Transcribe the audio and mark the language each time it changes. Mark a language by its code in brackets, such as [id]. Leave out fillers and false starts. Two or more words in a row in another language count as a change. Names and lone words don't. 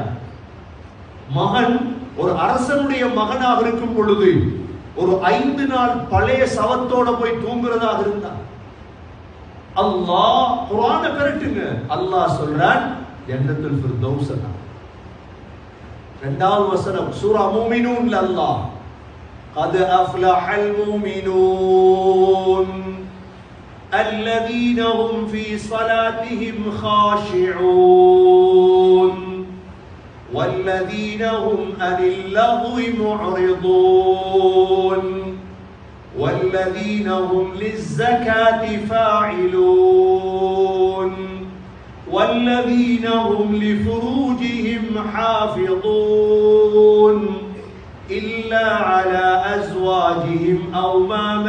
[ta] மகன் ஒரு அரசனுடைய மகனாக இருக்கும் பொழுது ஒரு 5 நாள் பழைய சவத்தோட போய் தூங்குறதாக இருந்தார். அல்லாஹ் குர்ஆனை பெறட்டுங்க. அல்லாஹ் சொல்றான் ஜன்னத்துல் ஃபிர்தௌஸ். இரண்டாவது வசனம் சூரா மூமினூன்ல அல்லாஹ் [ar] قد أفلح المؤمنون الذين هم في صلاتهم خاشعون والذين هم عن اللغو معرضون والذين هم للزكاة فاعلون والذين هم لفروجهم حافظون إلا على أزواجهم أو ما